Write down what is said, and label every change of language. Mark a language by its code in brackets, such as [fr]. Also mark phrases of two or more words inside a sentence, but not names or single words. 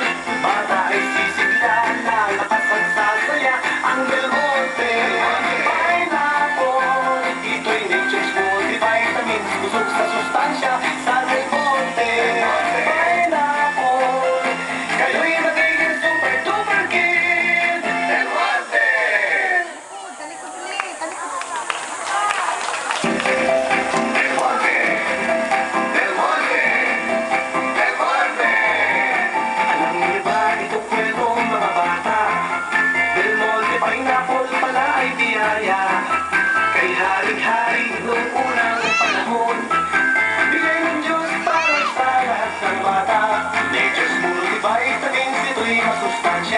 [tl] Bata ay sisigla, lalakas at sasaya. Ang Del Monte, pineapple. Ito'y [en] nature's multivitamins. [tl] Busog sa sustansya sa Del Monte, pineapple. Kayo'y magiging [en] super duper kid. [tl] Del Monte! Del Monte! Del Monte! Del Monte! Alam niyo ba itong kwento mga bata? Del Monte pineapple pala ay biyaya. Kay Haring-Hari noong unang panahon. Bigay ng Diyos para sa lahat ng bata. [en] Nature's multivitamins, [tl] ito'y masustansya.